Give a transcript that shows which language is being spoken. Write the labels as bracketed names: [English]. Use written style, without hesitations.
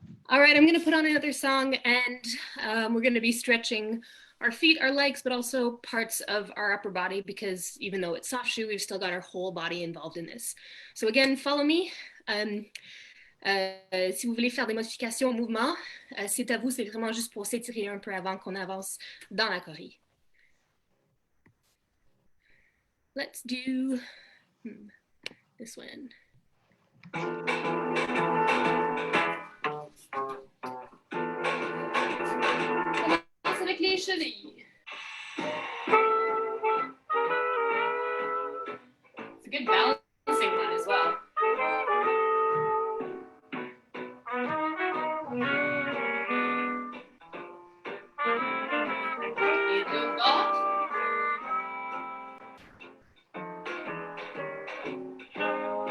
[English] All right, I'm going to put on another song, and we're going to be stretching our feet, our legs, but also parts of our upper body, because even though it's soft shoe, we've still got our whole body involved in this. So again, follow me. [French] Si vous voulez faire des modifications au mouvement, c'est à vous, c'est vraiment juste pour s'étirer un peu avant qu'on avance dans la choré. [English] Let's do this one. [French] Commence avec les chevilles. [English] It's a good balancing one as well. [French] Et deux gauche.